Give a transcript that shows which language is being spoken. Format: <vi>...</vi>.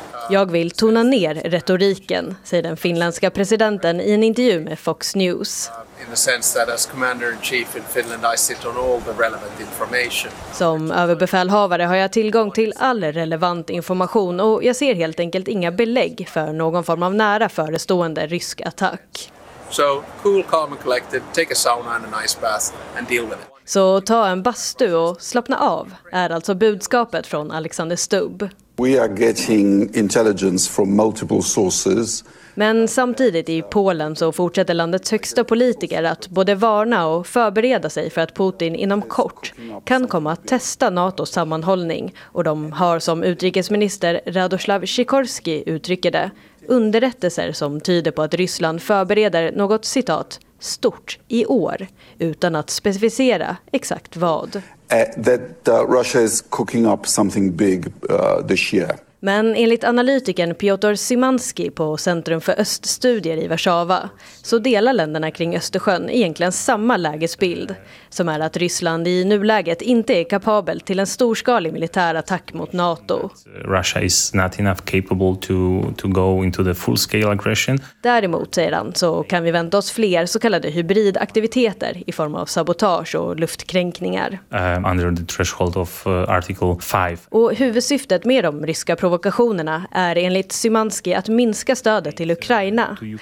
<sv>Jag vill tona ner retoriken, säger den finländska presidenten i en intervju med Fox News.</sv> <en>In the sense that as commander in chief in Finland I sit on all the relevant information.</en> <sv>Som överbefälhavare har jag tillgång till all relevant information och jag ser helt enkelt inga belägg för någon form av nära förestående rysk attack.</sv> <en>So cool, calm and collected, take a sauna and a nice bath and deal with it.</en> <sv>Så ta en bastu och slappna av är alltså budskapet från Alexander Stubb.</sv> <en>We are getting intelligence from multiple sources.</en> <sv>Men samtidigt i Polen så fortsätter landets högsta politiker att både varna och förbereda sig för att Putin inom kort kan komma att testa NATOs sammanhållning. Och de har, som utrikesminister Radoslav Sikorski uttrycker det, underrättelser som tyder på att Ryssland förbereder något, citat, stort i år, utan att specificera exakt vad.</sv> <en>Russia is cooking up something big this year.</en> <sv>Men enligt analytikern Piotr Szymanski på Centrum för öststudier i Warszawa så delar länderna kring Östersjön egentligen samma lägesbild, som är att Ryssland i nuläget inte är kapabel till en storskalig militär attack mot NATO.</sv> <en>Russia is not enough capable to go into the full scale aggression.</en> <sv>Däremot, säger han, så kan vi vänta oss fler så kallade hybridaktiviteter i form av sabotage och luftkränkningar.</sv> <en>Under the threshold of article 5.</en> <sv>Och huvudsyftet med de ryska provokationerna är enligt Szymanski att minska stödet till Ukraina.</sv>